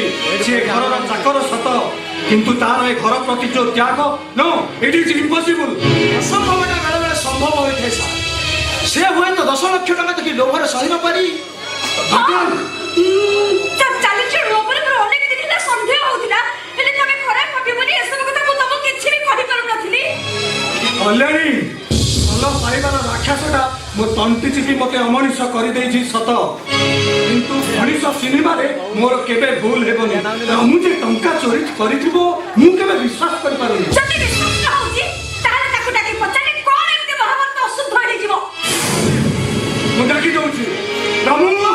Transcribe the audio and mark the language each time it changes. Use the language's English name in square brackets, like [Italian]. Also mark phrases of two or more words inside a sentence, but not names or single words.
[Odia] ସେ ଘର ଚାକର ସତ, କିନ୍ତୁ ତାର ଏ ଘର ପ୍ରତି ଯୋ ତ୍ୟାଗ, [English] No, it is impossible. [Odia] ଅସମ୍ଭବଟା ବେଳେ ବେଳେ ସମ୍ଭବ ହୋଇଥେ ସାର। ସେ ହୁଏ ତ 10 ଲକ୍ଷ ଟଙ୍କା ଦେଖି ଲୋଭରେ ସହି ନ ପାରି। कल्याणी ଭଲ ପାଇବାର ରାକ୍ଷସଟା ମୋ ତଣ୍ଟି ଚିପି ମତେ ଅମଣିଷ କରିଦେଇଛି ସତ, କିନ୍ତୁ ମଣିଷ ସିନେମାରେ ମୋର କେବେ ଭୁଲ ହେବନି। ମୁଁ ଯେ ଟଙ୍କା ଚୋରି କରିଥିବ ମୁଁ କେବେ ବିଶ୍ୱାସ କରିପାରୁନି। ମୁଁ ଡାକି ଦଉଛି ରାମୁ।